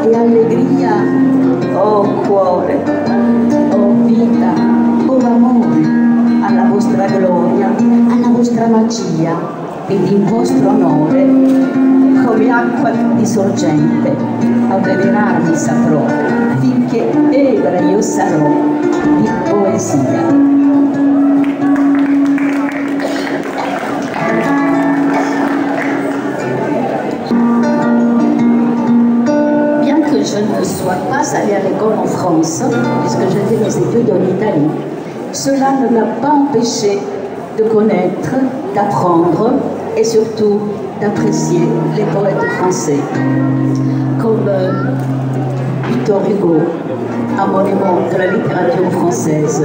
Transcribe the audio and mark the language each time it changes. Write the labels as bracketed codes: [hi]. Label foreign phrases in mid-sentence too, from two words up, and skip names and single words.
[it] e allegria, oh cuore, oh vita, oh amore, alla vostra gloria, alla vostra magia ed in vostro onore, come acqua di sorgente, avvelenarmi saprò, finché ebra io sarò di poesia. [fr] Bien que je ne sois pas allée à l'école en France, puisque j'ai fait mes études en Italie, cela ne m'a pas empêché de connaître, d'apprendre et surtout d'apprécier les poètes français, comme Victor Hugo, un monument de la littérature française.